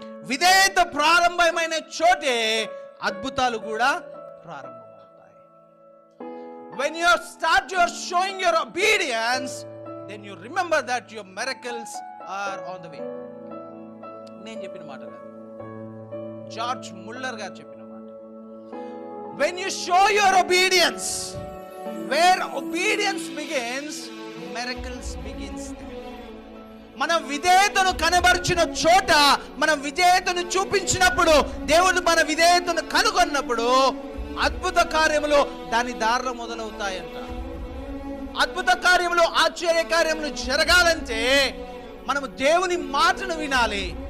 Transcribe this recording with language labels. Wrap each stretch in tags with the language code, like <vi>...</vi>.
<te>విధేయత ప్రారంభమైన చోటే అద్భుతాలు కూడా ప్రారంభమవుతాయి.</te> <en>When you start your showing your obedience, then you remember that your miracles are on the way.</en> <te>నేను చెప్పిన మాట కాదు, జార్జ్ ముల్లర్ గారు చెప్పిన మాట.</te> <en>When you show your obedience, where obedience begins, miracles begins there.</en> <te>మన విధేయతను కనబరిచిన చోట, మనం విధేయతను చూపించినప్పుడు, దేవుడు మన విధేయతను కనుగొన్నప్పుడు అద్భుత కార్యములు దాని దారిలో మొదలవుతాయంట. అద్భుత కార్యములు, ఆశ్చర్య కార్యములు జరగాలంటే మనము దేవుని మాటను వినాలి.</te>